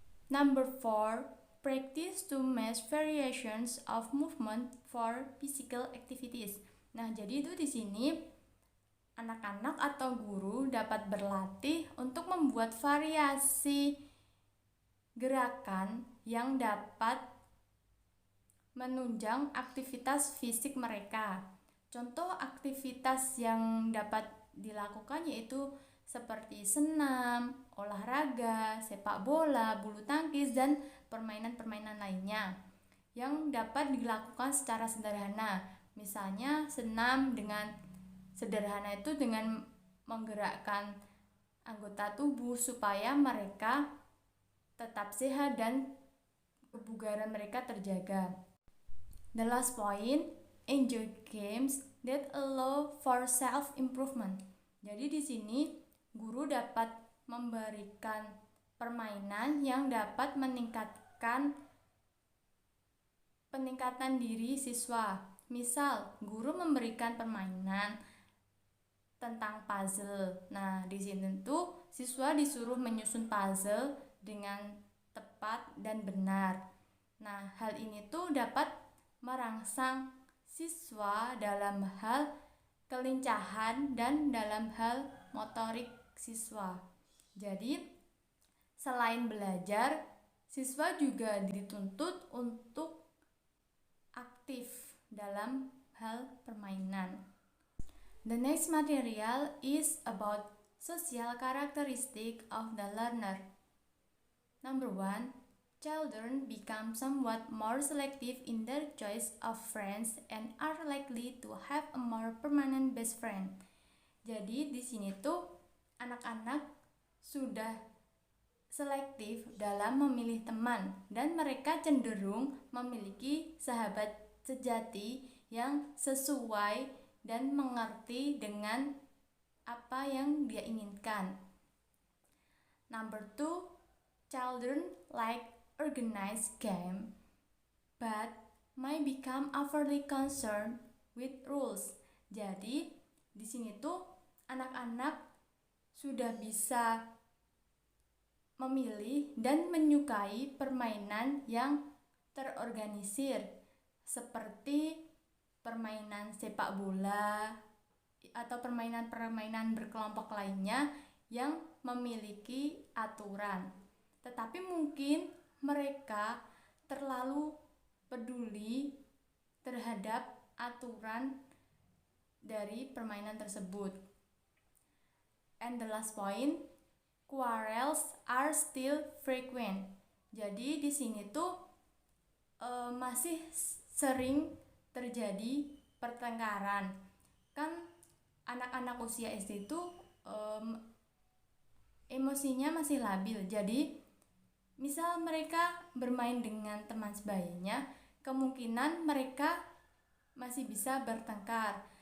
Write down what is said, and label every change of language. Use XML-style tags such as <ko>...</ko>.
<en>Number 4, practice to match variations of movement for physical activities.</en> <id>Nah, jadi itu di sini anak-anak atau guru dapat berlatih untuk membuat variasi gerakan yang dapat menunjang aktivitas fisik mereka. Contoh aktivitas yang dapat dilakukan yaitu seperti senam, olahraga, sepak bola, bulu tangkis, dan permainan-permainan lainnya yang dapat dilakukan secara sederhana. Misalnya senam dengan sederhana itu dengan menggerakkan anggota tubuh supaya mereka tetap sehat dan kebugaran mereka terjaga.</id> <en>The last point, enjoy games that allow for self-improvement.</en> <id>Jadi di sini guru dapat memberikan permainan yang dapat meningkatkan peningkatan diri siswa. Misal, guru memberikan permainan tentang puzzle. Nah, di sini tuh siswa disuruh menyusun puzzle dengan tepat dan benar. Nah, hal ini tuh dapat merangsang siswa dalam hal kelincahan dan dalam hal motorik siswa. Jadi, selain belajar, siswa juga dituntut untuk aktif dalam hal permainan.</id> <en>The next material is about social characteristic of the learner. Number 1, children become somewhat more selective in their choice of friends and are likely to have a more permanent best friend.</en> <id>Jadi di sini tuh anak-anak sudah selektif dalam memilih teman dan mereka cenderung memiliki sahabat sejati yang sesuai dan mengerti dengan apa yang dia inginkan.</id> <en>Number 2, children like organized game but may become overly concerned with rules.</en> <id>Jadi di sini tuh anak-anak sudah bisa memilih dan menyukai permainan yang terorganisir seperti permainan sepak bola atau permainan-permainan berkelompok lainnya yang memiliki aturan. Tetapi mungkin mereka terlalu peduli terhadap aturan dari permainan tersebut.</id> <en>And the last point, quarrels are still frequent.</en> <id>Jadi di sini tuh masih sering terjadi pertengkaran. Kan anak-anak usia SD itu emosinya masih labil. Jadi misal mereka bermain dengan teman sebayanya, kemungkinan mereka masih bisa bertengkar.</id>